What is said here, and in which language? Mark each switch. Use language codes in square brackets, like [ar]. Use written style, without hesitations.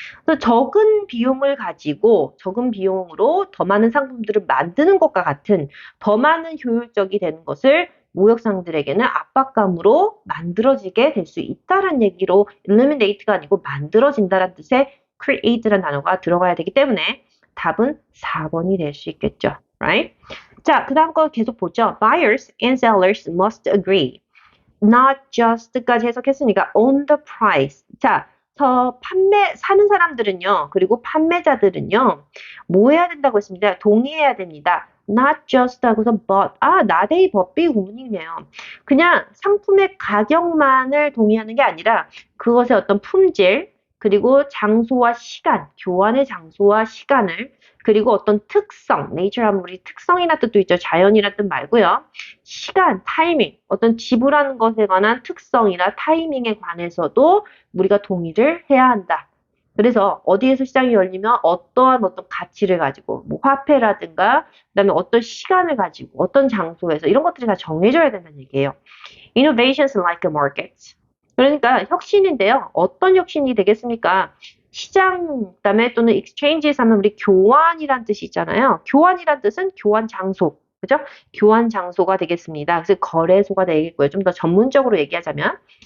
[ko] 그래서 적은 비용을 가지고 적은 비용으로 더 많은 상품들을 만드는 것과 같은 더 많은 효율적이 되는 것을 무역상들에게는 압박감으로 만들어지게 될 수 있다라는 얘기로 eliminate가 아니고 만들어진다라는 뜻의 create라는 단어가 들어가야 되기 때문에 답은 4번이 될 수 있겠죠. Right? 자, 그 다음 거 계속 보죠. [en] Buyers and sellers must agree. Not just까지 [ko] 해석했으니까 [en] on the price. [ko] 자, 사는 사람들은요, 그리고 판매자들은요, 뭐 해야 된다고 했습니다. 동의해야 됩니다. Not just 하고서 but. not A, but B 구문이네요. 그냥 상품의 가격만을 동의하는 게 아니라 그것의 어떤 품질, 그리고 장소와 시간, 교환의 장소와 시간을, 그리고 어떤 특성, nature 하면 우리 특성이나 뜻도 있죠. 자연이라는 뜻 말고요. 시간, 타이밍, 어떤 지불하는 것에 관한 특성이나 타이밍에 관해서도 우리가 동의를 해야 한다. 그래서 어디에서 시장이 열리면 어떠한 가치를 가지고 뭐 화폐라든가 그다음에 어떤 시간을 가지고 어떤 장소에서 이런 것들이 다 정해져야 된다는 얘기예요. [en] Innovations like a market. [ko] 그러니까 혁신인데요. 어떤 혁신이 되겠습니까? 시장, 그다음에 또는 exchanges 하면 우리 교환이란 뜻이 있잖아요. 교환이란 뜻은 교환 장소. 그죠? 교환 장소가 되겠습니다. 그래서 거래소가 되겠고요. 좀 더 전문적으로 얘기하자면.